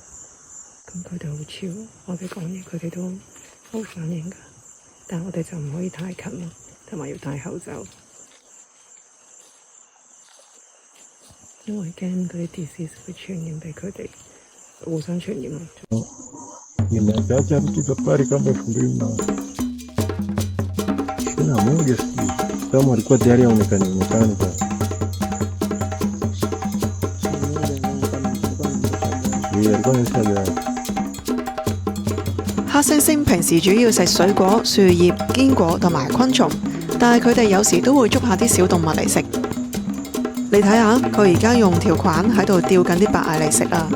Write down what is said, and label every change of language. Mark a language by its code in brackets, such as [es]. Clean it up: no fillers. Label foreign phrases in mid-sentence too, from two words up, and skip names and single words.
[yue] 咁佢哋好超，我哋講嘢佢哋都好反應㗎，但係我哋就唔可以太近咯，同埋要戴口罩，因為驚嗰啲 disease 會傳染俾佢哋，互相傳染咯。 [sw] Nimeacha mtu safari kama 2021 sijui kama alikuwa tayari aonekane alikuwa ameshaga. [yue] 黑猩猩平時主要食水果、樹葉、堅果同埋昆蟲，但係佢哋有時都會捉下啲小動物嚟食。你睇下，佢而家用條棍喺度吊緊啲白蟻嚟食啊！